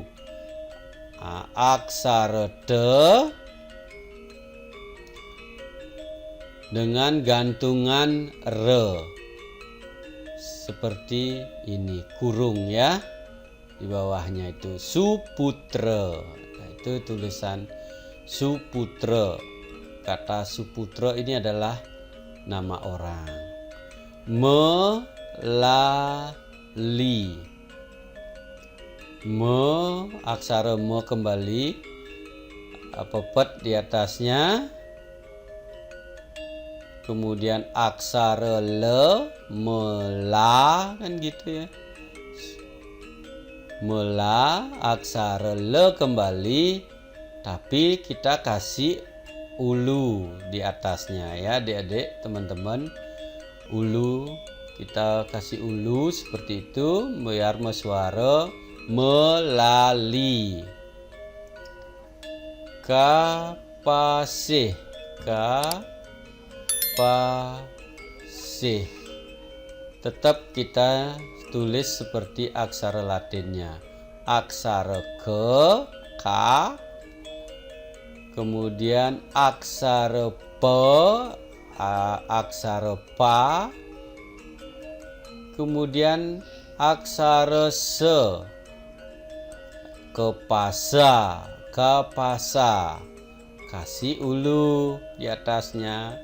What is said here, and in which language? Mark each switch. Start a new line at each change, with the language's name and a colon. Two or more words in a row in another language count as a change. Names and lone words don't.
Indonesian: Nah, aksara de dengan gantungan re seperti ini, kurung ya, di bawahnya itu suputra. Nah, itu tulisan suputra. Kata suputra ini adalah nama orang. Melali, aksara me kembali, pepet di atasnya. Kemudian aksara le, mela, kan gitu ya. Mela, aksara le kembali, tapi kita kasih ulu di atasnya ya adik-adik, teman-teman. Ulu, kita kasih ulu seperti itu biar suara melali. Kapasih, pasih, tetap kita tulis seperti aksara Latinnya. Aksara ke, ka, kemudian aksara pe, aksara pa, kemudian aksara se, kepasa, kapasa, kasih ulu di atasnya.